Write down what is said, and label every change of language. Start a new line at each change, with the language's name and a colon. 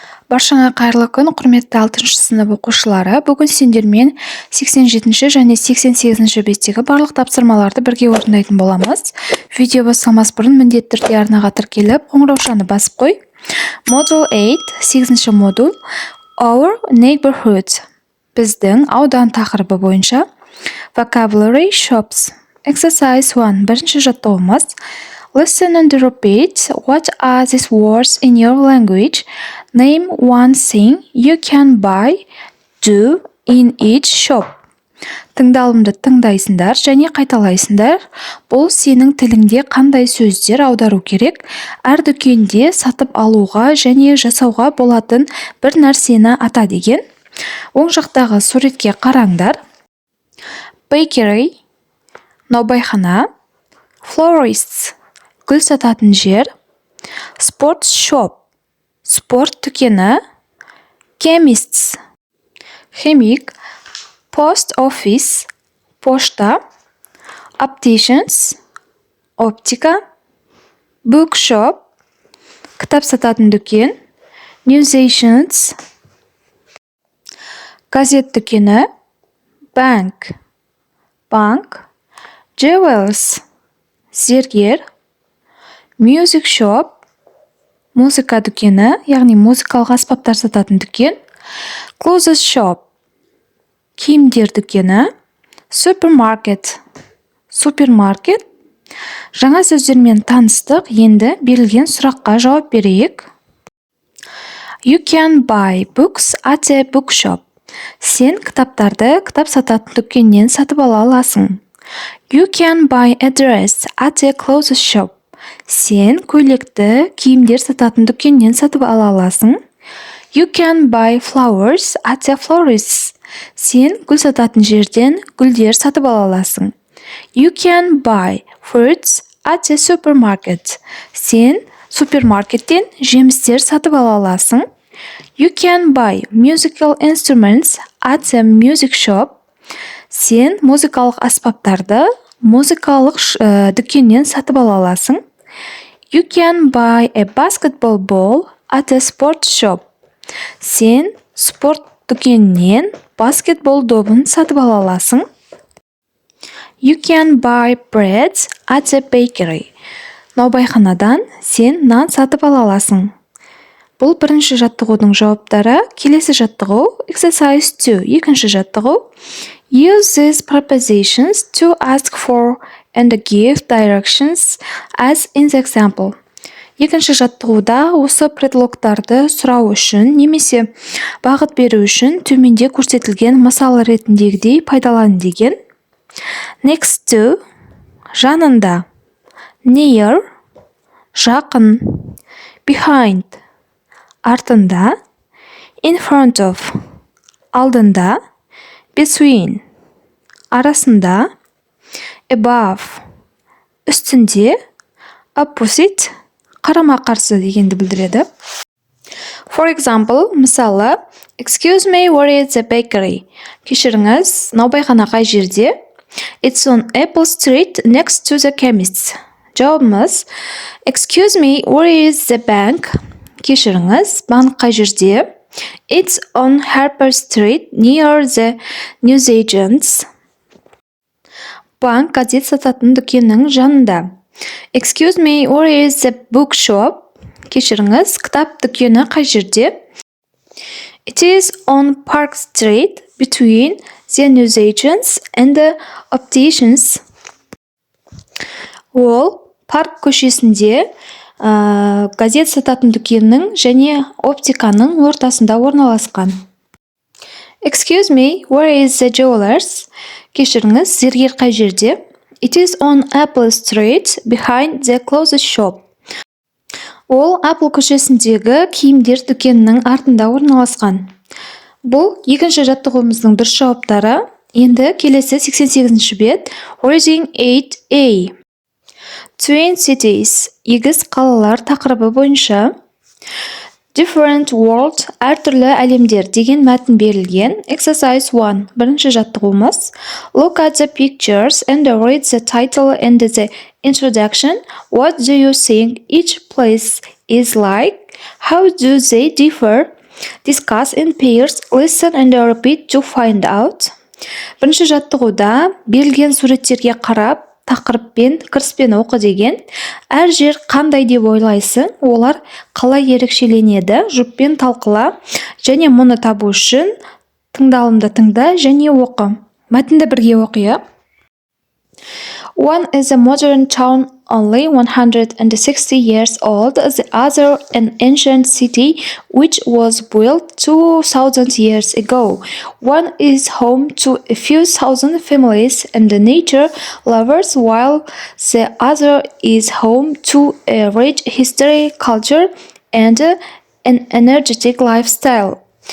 Kazakh: Баршаңа қайырлы күн, құрметті 6-шы сынып оқушылары. Бүгін сендермен 87-ші және 88-ші беттегі барлық тапсырмаларды бірге орындайтын боламыз. Видео бастамас бұрын міндетті түрде арнаға тіркеліп, қоңыраушаны басып қой.
English: Module 8,
Kazakh: 8-ші модуль,
English: Our Neighborhood.
Kazakh: Біздің аудан тақырыбы бойынша.
English: Vocabulary Shops. Exercise 1,
Kazakh: бірінші жаттығуымыз.
English: Listen and repeat. What are these words in your language? Name one thing you can buy, do in each shop.
Kazakh: Тыңдалымды тыңдайсыңдар және қайталайсыңдар. Бұл сенің тіліңде қандай сөздер аудару керек? Әр дүкенде сатып алуға және жасауға болатын бір нәрсені ата деген. Оң жақтағы суретке қараңдар. Bakery, наубайхана. Florists, гүл сататын жер. Sports shop, спорт дүкені. Chemists, химик. Post office, пошта. Opticians, оптика. Bookshop, кітап сататын дүкен. Newsagents, газет дүкені. Bank, банк. Jewels, зергер. Music shop, музыка дүкені, яғни музыкалық аспаптар сататын дүкен. Clothes shop, киімдер дүкені. Supermarket, супермаркет. Жаңа сөздермен таныстық, енді берілген сұраққа жауап берейік.
English: You can buy books at a bookshop.
Kazakh: Сен кітаптарды кітап сататын дүкеннен сатып ала аласың.
English: You can buy a dress at a clothes shop.
Kazakh: Сен көйлекті киімдер сататын дүкеннен сатып ала аласың.
English: You can buy flowers at a florist.
Kazakh: Сен гүл сататын жерден гүлдер сатып ала аласың.
English: You can buy fruits at a supermarket.
Kazakh: Сен супермаркеттен жемістер сатып ала аласың.
English: You can buy musical instruments at a music shop.
Kazakh: Сен музыкалық аспаптарды музыкалық дүкеннен сатып ала аласың.
English: You can buy a basketball ball at a sports shop.
Kazakh: Сен спорт дүкенінен баскетбол добын сатып ала аласың.
English: You can buy bread at a bakery.
Kazakh: Наубайханадан сен нан сатып ала аласың. Бұл бірінші жаттығудың жауаптары. Келесі жаттығу exercise 2, екінші жаттығу.
English: Use these prepositions to ask for and give directions as in the example.
Kazakh: Екінші жаттығуда осы предлогтарды сұрау үшін немесе бағыт беру үшін төменде көрсетілген мысал ретіндегідей пайдалан деген. Next to, жанында. Near, жақын. Behind, артында. In front of, алдында. Between, арасында. Above, үстінде. Opposite, қарама-қарсы дегенді білдіреді.
English: For example, мысалы, Excuse me, where is the bakery?
Kazakh: Кешіріңіз, наубайхана қай жерде?
English: It's on Apple Street next to the chemist.
Kazakh: Жауабымыз,
English: Excuse me, where is the bank?
Kazakh: Кешіріңіз, банк қай жерде?
English: It's on Harper Street near the newsagents.
Kazakh: Банк газет сататын дүкеннің жанында.
English: Excuse me, where is the bookshop?
Kazakh: Кешіріңіз, кітап дүкені қай жерде?
English: It is on Park Street between the newsagents and the opticians.
Kazakh: Ол парк көшесінде газет сататын дүкеннің және оптиканың ортасында орналасқан.
English: Excuse me, where is the jewelers?
Kazakh: Кешіріңіз, зергер қай жерде?
English: It is on Apple Street behind the clothes shop.
Kazakh: Ол Apple көшесіндегі киімдер дүкенінің артында орналасқан. Бұл екінші жаттығуымыздың бір жауаптары. Енді келесі 88-ші бет. Reading 8A.
English: Twin cities,
Kazakh: егіз қалалар тақырыбы бойынша.
English: Different world,
Kazakh: әртүрлі әлемдер деген мәтін берілген. Exercise 1, бірінші жаттығуымыз.
English: Look at the pictures and read the title and the introduction. What do you think each place is like? How do they differ? Discuss in pairs, listen and repeat to find out.
Kazakh: Бірінші жаттығуда берілген суреттерге қарап, тақырыппен, кіріспен оқы деген. Әр жер қандай деп ойлайсың, олар қалай ерекшеленеді, жұппен талқыла, және мұны табу үшін тыңдалымды тыңда және оқы. Мәтінді бірге оқиық.
English: One is a modern town only 160 years old, the other an ancient city which was built 2,000 years ago. One is home to a few thousand families and nature lovers, while the other is home to a rich history, culture, and an energetic lifestyle.